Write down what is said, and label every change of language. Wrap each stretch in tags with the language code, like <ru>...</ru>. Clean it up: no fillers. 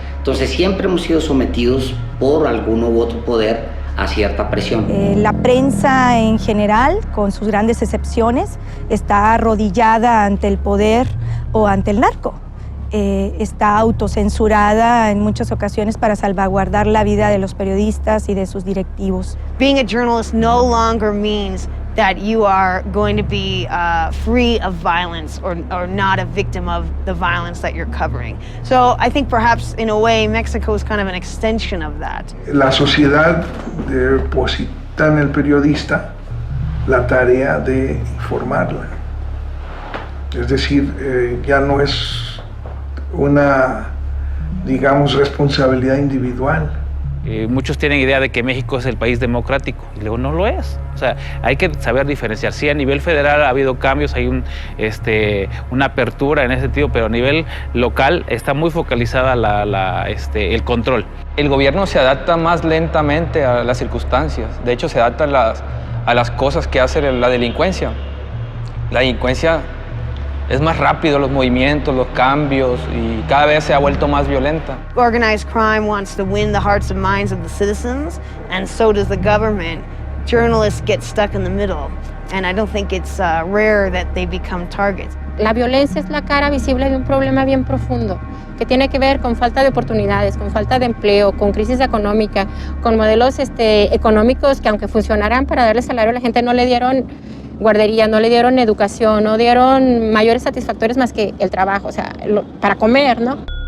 <es>Entonces siempre hemos sido sometidos por alguno u otro poder a cierta presión. La prensa en general, con sus grandes excepciones, está arrodillada ante el poder o ante el narco. Está autocensurada en muchas ocasiones para salvaguardar la vida de los periodistas y de sus directivos.</es> <en>Being a journalist no longer means that you are going to be free of violence or not a victim of the violence that you're covering. So I think perhaps in a way Mexico is kind of an extension of that.</en> <es>La sociedad deposita en el periodista la tarea de informarla. Es decir, ya no es una, digamos, responsabilidad individual. Muchos tienen idea de que México es el país democrático, y luego no lo es. O sea, hay que saber diferenciar. Sí, a nivel federal ha habido cambios, hay una apertura en ese sentido, pero a nivel local está muy focalizada el control. El gobierno se adapta más lentamente a las circunstancias. De hecho, se adapta a las cosas que hace la delincuencia. La delincuencia es más rápido, los movimientos, los cambios, y cada vez se ha vuelto más violenta.</es> <en>Organized crime wants to win the hearts and minds of the citizens, and so does the government. Journalists get stuck in the middle, and I don't think it's rare that they become targets.</en> <es>La violencia es la cara visible de un problema bien profundo, que tiene que ver con falta de oportunidades, con falta de empleo, con crisis económica, con modelos económicos que, aunque funcionaran para darle salario a la gente, no le dieron guardería, no le dieron educación, no dieron mayores satisfactores más que el trabajo, o sea, para comer, ¿no?</es>